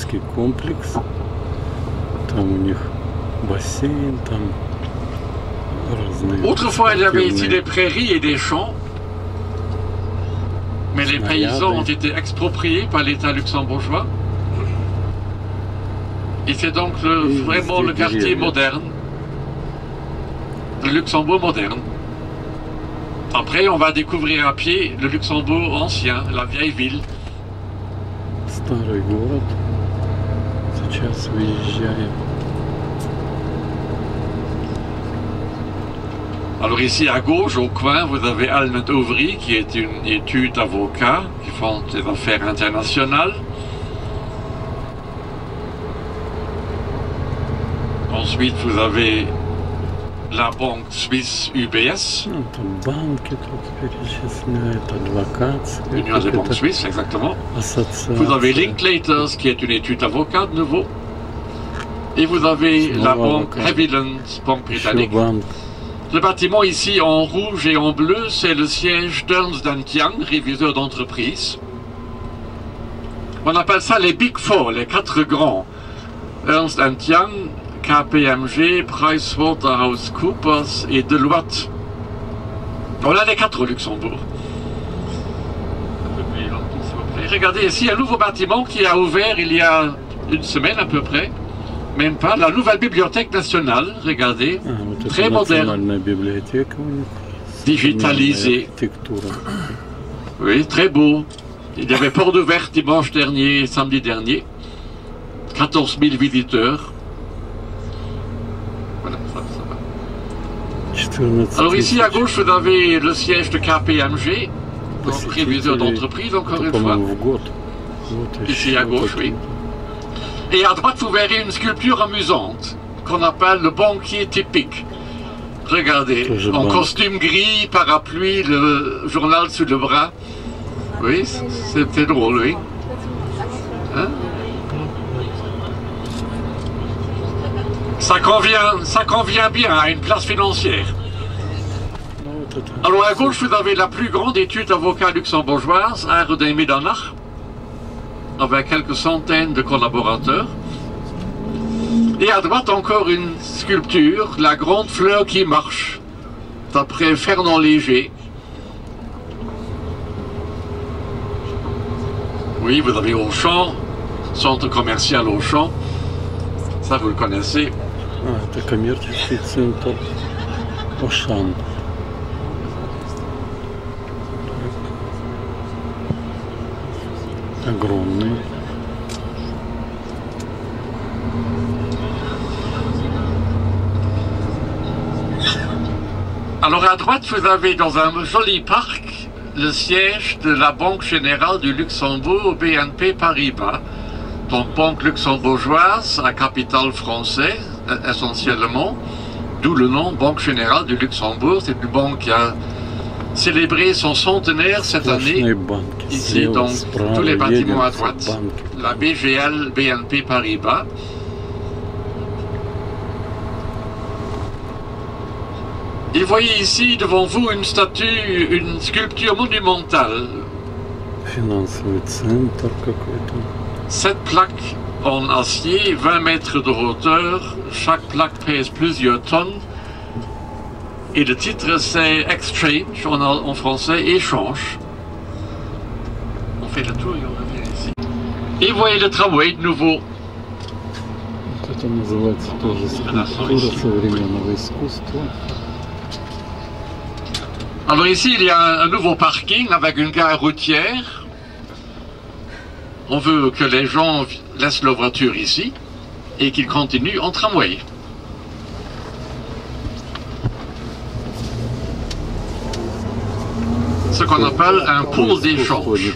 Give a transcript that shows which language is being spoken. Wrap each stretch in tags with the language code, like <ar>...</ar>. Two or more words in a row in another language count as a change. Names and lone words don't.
<fr>Autrefois, il y avait ici des prairies et des champs, mais les paysans ont été expropriés par l'État luxembourgeois. Et c'est donc vraiment le quartier moderne, le Luxembourg moderne. Après, on va découvrir à pied le Luxembourg ancien, la vieille ville.</fr> <ru>Старый город. Сейчас выезжаем.</ru> <fr>Alors ici à gauche, au coin, vous avez Almed Ouvry, qui est une étude d'avocats qui font des affaires internationales. Ensuite, vous avez la banque suisse UBS.</fr> <ru>Ну, там банки тут перечисляют, адвокатская.</ru> <fr>L'Union des banques suisses, exactement.</fr> <ru>Ассоциация.</ru> <fr>Vous avez Linklaters, qui est une étude d'avocat de nouveau. Et vous avez la banque Haviland, banque</fr> <ru>Еще</ru> <fr>britannique.</fr> <ru>банк.</ru> <fr>Le bâtiment ici en rouge et en bleu, c'est le siège d'Ernst & Young, réviseur d'entreprise. On appelle ça les</fr> <en>Big Four,</en> <fr>les quatre grands. Ernst & Young, KPMG, PricewaterhouseCoopers et Deloitte. On a les quatre au Luxembourg. Regardez ici un nouveau bâtiment qui a ouvert il y a une semaine à peu près. Même pas, la nouvelle bibliothèque nationale, regardez,</fr> <ru>Вот</ru> <fr>très</fr> <ru>это</ru> <fr>moderne,</fr> <ru>национальная библиотека у них.</ru> <fr>digitalisée.</fr> <ru>Архитектура.</ru> <fr>Oui, très beau. Il y avait porte ouverte dimanche dernier, samedi dernier. 14 000 visiteurs. Voilà, ça va. 14 Alors ici à 000. gauche, vous avez le siège de KPMG, donc réviseur d'entreprise, encore une fois.</fr> <ru>По-моему, в год. Вот</ru> <fr>Ici</fr> <ru>еще</ru> <fr>à gauche,</fr> <ru>вот</ru> <fr>oui. Et à droite, vous verrez une sculpture amusante qu'on appelle le banquier typique. Regardez, Toujours en bon. costume gris, parapluie, le journal sous le bras. Oui, c'était drôle, oui. Hein? Ça convient bien à une place financière.</fr> <ru>Ну, вот это.</ru> <fr>Alors à gauche, vous avez la plus grande étude d'avocats luxembourgeoise, Aire des Middanach, avec quelques centaines de collaborateurs. Et à droite, encore une sculpture, la grande fleur qui marche, d'après Fernand Léger. Oui, vous avez Auchan, centre commercial Auchan, ça vous le connaissez.</fr> <ru>Это коммерческий центр Ошан. Огромный.</ru> <fr>Alors à droite, vous avez dans un joli parc le siège de la Banque Générale du Luxembourg, BNP Paribas. Donc banque luxembourgeoise à capital français, essentiellement, d'où le nom Banque Générale du Luxembourg. C'est une banque qui a célébré son centenaire cette année.</fr> <ru>Сплошные банки.</ru> <fr>Ici,</fr> <ru>Слева,</ru> <fr>donc,</fr> <ru>справа,</ru> <fr>tous les bâtiments à</fr> <ru>едем,</ru> <fr>droite.</fr> <ru>банки.</ru> <fr>La BGL, BNP Paribas. Et voyez ici devant vous une statue, une sculpture monumentale.</fr> <ru>Финансовый центр какой-то.</ru> <fr>7 plaques en acier, 20 mètres de hauteur. Chaque plaque pèse plusieurs tonnes. Et le titre c'est Exchange, en français, échange. On fait le tour et on revient ici. Et voyez le tramway de nouveau.</fr> <ru>Вот это называется тоже скульптура современного искусства.</ru> <fr>Alors ici, il y a un nouveau parking avec une gare routière. On veut que les gens laissent leur voiture ici et qu'ils continuent en tramway. Ce qu'on appelle un pôle d'échange.</fr>